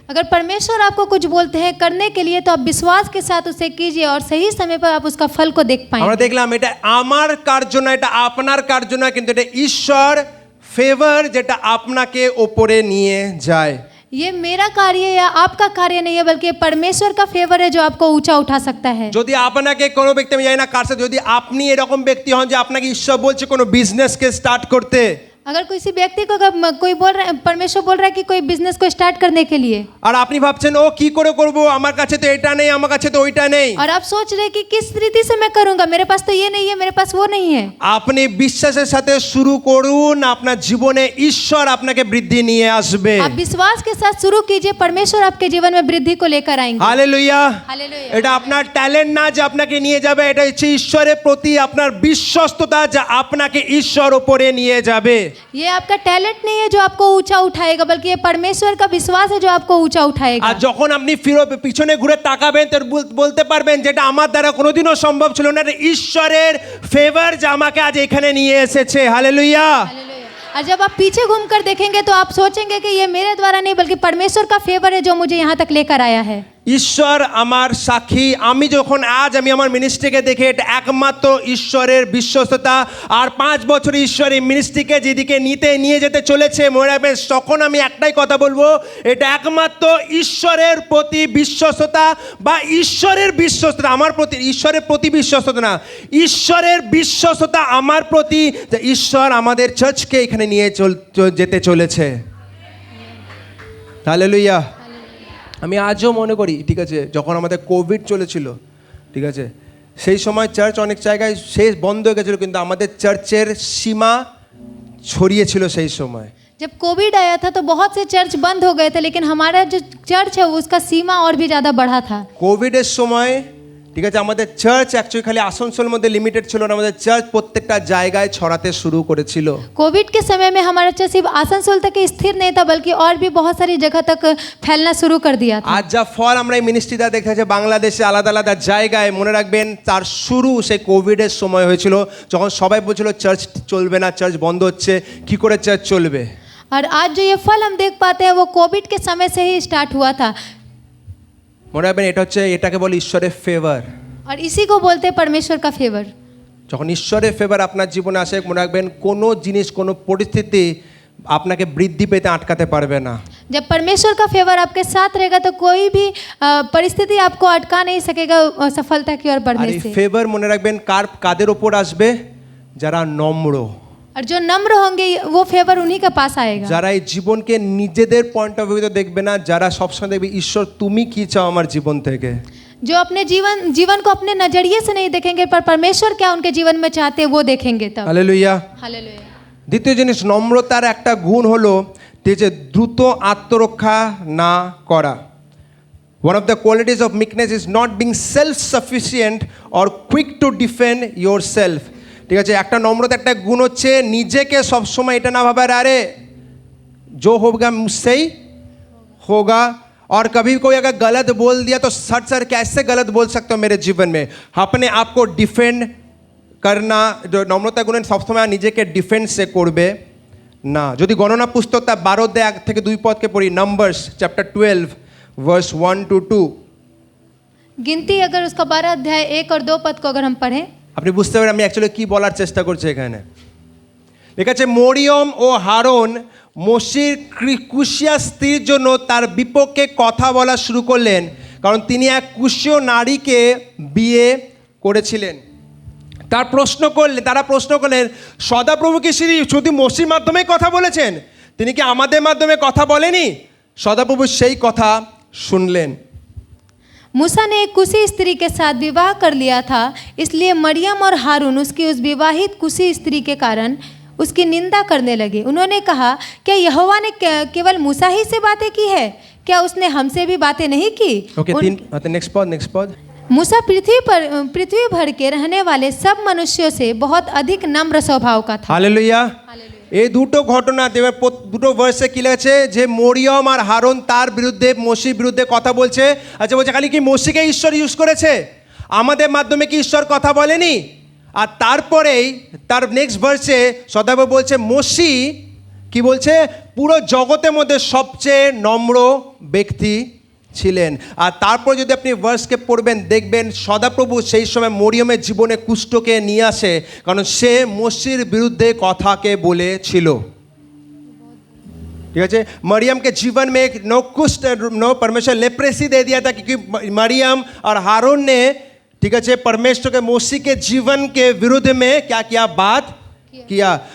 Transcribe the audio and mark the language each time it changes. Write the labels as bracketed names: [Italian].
[Hindi] अगर परमेश्वर आपको कुछ बोलते हैं करने के लिए तो आप विश्वास के साथ उसे कीजिए और सही समय पर आप उसका फल को देख [Bangla] আমরা [Hindi] पाएंगे। [Bangla] দেখলাম এটা আমার কার্য না, এটা আপনার কার্য না, কিন্তু এটা ঈশ্বর ফেভার যেটা আপনাকে ওপরে নিয়ে যায়। [Hindi] ये मेरा कार्य या आपका कार्य नहीं है, बल्कि ये परमेश्वर का फेवर है जो आपको ऊंचा उठा सकता है। [Bangla] যদি আপনাকে কোনো ব্যক্তি, আমি জানি না কার সাথে, যদি আপনি এরকম ব্যক্তি হন যে আপনাকে ঈশ্বর বলছে কোনো বিজনেসকে স্টার্ট করতে, [Hindi] अगर किसी व्यक्ति को कोई बोल रहा है, परमेश्वर बोल रहा है कि कोई बिजनेस को स्टार्ट करने के लिए, [Bangla] আর আপনি ভাবছেন ও কি করে করব, আমার কাছে তো এটা নেই, আমার কাছে তো ওইটা নেই, [Hindi] और आप सोच रहे हैं कि किस रीति से मैं करूंगा, मेरे पास तो ये नहीं है, मेरे पास वो नहीं है, [Bangla] আপনি বিশ্বাসের সাথে শুরু করুন, আপনার জীবনে ঈশ্বর আপনাকে বৃদ্ধি নিয়ে আসবে। [Hindi] आप विश्वास के साथ शुरू कीजिए, परमेश्वर आपके जीवन में वृद्धि को लेकर आएंगे। [Bangla] হালেলুয়া। [Hindi] हालेलुया। [Bangla] এটা আপনার ট্যালেন্ট না যে আপনাকে নিয়ে যাবে, এটা হচ্ছে ঈশ্বরের প্রতি আপনার বিশ্বস্ততা যা আপনাকে ঈশ্বর উপরে নিয়ে যাবে। [Hindi] ये आपका टैलेंट नहीं है जो आपको ऊंचा उठाएगा, बल्कि ये परमेश्वर का विश्वास है जो आपको ऊंचा उठाएगा। [Bangla] আর যখন আপনি পিছনে ঘুরে তাকাবেন তো বলতে পারবেন যেটা আমার দ্বারা কোনোদিনও সম্ভব ছিল না, এটা ঈশ্বরের ফেভার যা আমাকে আজ এখানে নিয়ে এসেছে। হালেলুয়া। [Hindi] हालेलुया। और जब आप पीछे घूमकर देखेंगे तो आप सोचेंगे कि ये मेरे द्वारा नहीं, बल्कि परमेश्वर का फेवर है जो मुझे यहाँ तक लेकर आया है। [Bangla] ঈশ্বর আমার সাক্ষী, আমি যখন আজ আমি আমার মিনিস্ট্রিকে দেখে এটা একমাত্র ঈশ্বরের বিশ্বস্ততা। আর 5 বছর ঈশ্বর এই মিনিস্ট্রিকে যেদিকে নিয়ে যেতে চলেছে মনে রাখবেন, তখন আমি একটাই কথা বলবো, এটা একমাত্র ঈশ্বরের প্রতি বিশ্বস্ততা বা ঈশ্বরের বিশ্বস্ততা আমার প্রতি, ঈশ্বরের প্রতি বিশ্বস্ততা না, ঈশ্বরের বিশ্বস্ততা আমার প্রতি, যে ঈশ্বর আমাদের চার্চকে এখানে নিয়ে যেতে চলেছে। হালেলুয়া। আমি আজও মনে করি, ঠিক আছে, যখন আমাদের কোভিড চলেছিল, ঠিক আছে, সেই সময় চার্চ অনেক জায়গায় শেষ বন্ধ হয়ে গেছিলো, কিন্তু আমাদের চার্চের সীমা ছড়িয়েছিল সেই সময়। [Hindi] जब कोविड आया था तो बहुत से चर्च बंद हो गए थे, लेकिन हमारा जो चर्च है उसका सीमा और भी ज़्यादा बढ़ा था। [Bangla] কোভিডের সময়, ঠিক আছে, আমাদের চার্চ অ্যাকচুয়ালি খালি আসানসোলের মধ্যে লিমিটেড ছিল না, আমাদের চার্চ প্রত্যেকটা জায়গায় ছড়াতে শুরু করেছিল। [Hindi] कोविड के समय में हमारा चर्च सिर्फ आसनसोल तक ही स्थिर नहीं था, बल्कि और भी बहुत सारी जगह तक फैलना शुरू कर दिया था। [Bangla] আজ যা ফল আমরা এই মিনিস্ট্রিটা দেখেছি বাংলাদেশে আলাদা আলাদা জায়গায়, মনে রাখবেন তার শুরু সেই কোভিডের সময় হয়েছিল, যখন সবাই বলছিল চার্চ চলবে না, চার্চ বন্ধ হচ্ছে, কি করে চার্চ চলবে। [Hindi] और आज जो ये फल हम देख पाते हैं वो कोविड के समय से ही स्टार्ट हुआ था। [Bangla] মনে রাখবেন এটাকে বলে ঈশ্বরের ফেভার। [Hindi] और इसी को बोलते हैं परमेश्वर का फेवर। [Bangla] যখন ঈশ্বরের ফেভার আপনার জীবনে আসে, মনে রাখবেন কোনো জিনিস, কোনো পরিস্থিতি আপনাকে বৃদ্ধি পেতে আটকাতে পারবে না। [Hindi] जब परमेश्वर का फेवर आपके साथ रहेगा तो कोई भी परिस्थिति आपको अटका नहीं सकेगा सफलता की ओर [Bangla] আর [Hindi] बढ़ने [Bangla] এই [Hindi] से। [Bangla] ফেভার মনে রাখবেন কাদের ওপর আসবে? যারা নম্র, [Hindi] और जो नम्र होंगे वो फेवर उन्हीं के पास आएगा। [Bangla] যারা এই জীবনকে নিজেদের পয়েন্ট অফ ভিউতে দেখবে না, যারা সবসময় দেখবে ঈশ্বর তুমি কি চাও আমার জীবন থেকে। [Hindi] जो अपने जीवन को अपने नजरिए से नहीं देखेंगे पर परमेश्वर क्या उनके जीवन में चाहते हैं वो देखेंगे तब। [Bangla] হালেলুয়া। [Hindi] हालेलुया। [Bangla] দ্বিতীয় জিনিস, নম্রতার একটা গুণ হলো যে দ্রুত আত্মরক্ষা না করা। [English] One of the qualities of meekness is not being self-sufficient or quick to defend yourself. [Bangla] ঠিক আছে, একটা নম্রতা একটা গুণ হচ্ছে নিজেকে সবসময় এটা না ভাবার আরে [Hindi] जो होगा मुझसे ही होगा, और कभी कोई अगर गलत बोल दिया तो सर कैसे गलत बोल सकते हो मेरे जीवन में। अपने आप को डिफेंड करना, जो [Bangla] নম্রতা গুণ সবসময় নিজেকে ডিফেন্সে করবে না। যদি গণনা পুস্তক তার 12-1-2 পড়ি, নাম্বারস চ্যাপ্টার 12 ভার্স 1-2, [Hindi] गिनती अगर उसका 12 अध्याय 1 और 2 पद को अगर हम पढ़ें, [Bangla] আপনি বুঝতে পারেন আমি অ্যাকচুয়ালি কি বলার চেষ্টা করছি এখানে। ঠিক আছে, মরিয়ম ও হারন মোশির কুশিয়া স্ত্রীর জন্য তার বিপক্ষে কথা বলা শুরু করলেন, কারণ তিনি এক কুশীয় নারীকে বিয়ে করেছিলেন। তারা প্রশ্ন করলেন সদাপ্রভু কি শুধু মোশির মাধ্যমে কথা বলেছেন, তিনি কি আমাদের মাধ্যমে কথা বলেনি? সদাপ্রভু সেই কথা শুনলেন। [Hindi] मूसा ने एक कुशी स्त्री के साथ विवाह कर लिया था, इसलिए मरियम और हारून उसकी उस विवाहित कुशी स्त्री के कारण उसकी निंदा करने लगे। उन्होंने कहा, क्या यहोवा ने केवल मूसा ही से बातें की है? क्या उसने हमसे भी बातें नहीं की? ओके, नेक्स्ट पद। मूसा पृथ्वी भर के रहने वाले सब मनुष्यों से बहुत अधिक नम्र स्वभाव का था। हालेलुया। [Bangla] এই দুটো ঘটনা দুটো ভার্সে কি লেগেছে যে মরিয়ম আর হারন তার বিরুদ্ধে মোশির বিরুদ্ধে কথা বলছে। আচ্ছা, বলছে খালি কি মোশিকে ঈশ্বর ইউজ করেছে, আমাদের মাধ্যমে কি ঈশ্বর কথা বলেনি? আর তারপরেই তার নেক্সট ভার্সে সদাপ্রভু বলছে মোশি কি বলছে, পুরো জগতের মধ্যে সবচেয়ে নম্র ব্যক্তি ছিলেন। আর তারপর যদি আপনি ভার্সকে পড়বেন দেখবেন সদাপ্রভু সেই সময় মরিয়মের জীবনে কুষ্ঠকে নিয়ে আসে, কারণ সে মোশির বিরুদ্ধে কথাকে বলেছিল। [Hindi] ठीक है, मरियम के जीवन में एक नो परमेश्वर लेप्रेसी दे दिया था, क्योंकि मरियम और हारून ने ठीक है परमेश्वर के मोशी के जीवन के विरुद्ध में क्या किया, बात किया।